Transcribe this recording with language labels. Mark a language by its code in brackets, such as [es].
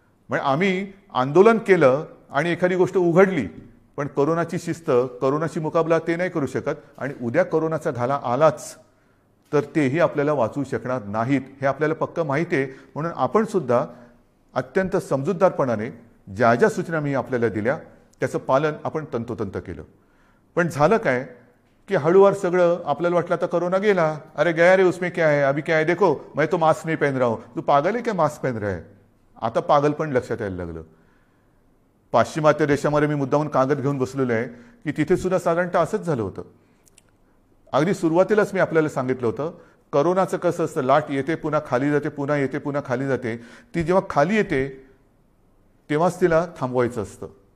[mr] म्हणजे आम्ही आंदोलन केलं आणि एखादी गोष्ट उघडली, पण कोरोनाची शिस्त, कोरोनाची मुकाबला ते नाही करू शकत. आणि उद्या कोरोनाचा घाला आलाच तर तेही आपल्याला वाचवू शकणार नाहीत, हे आपल्याला पक्क माहिती आहे. म्हणून आपण सुद्धा अत्यंत समजूतदारपणाने ज्या ज्या सूचना मी आपल्याला दिल्या त्याचं पालन आपण तंतोतंत केलं. पण झालं काय कि हळूवार सगळं आपल्याला वाटलं आता कोरोना गेला, [hi] अरे गया रे उसमें क्या है, अभी क्या है देखो मैं तो मास्क नहीं पहन रहा हूं, तू पागल है क्या मास्क पहन रहा है. [mr] आता पागल पण लक्षात यायला लागलं. पाश्चिमात्य देशामध्ये मी मुद्दामून कागद घेऊन बसलेलो आहे की तिथे सुद्धा साधारणतः असंच झालं होतं. अगदी सुरुवातीलाच मी आपल्याला सांगितलं होतं, कोरोनाचं कसं असतं, लाट येते पुन्हा खाली जाते, पुन्हा येते पुन्हा खाली जाते. ती जेव्हा खाली येते तेव्हाच तिला थांबवायचं असतं.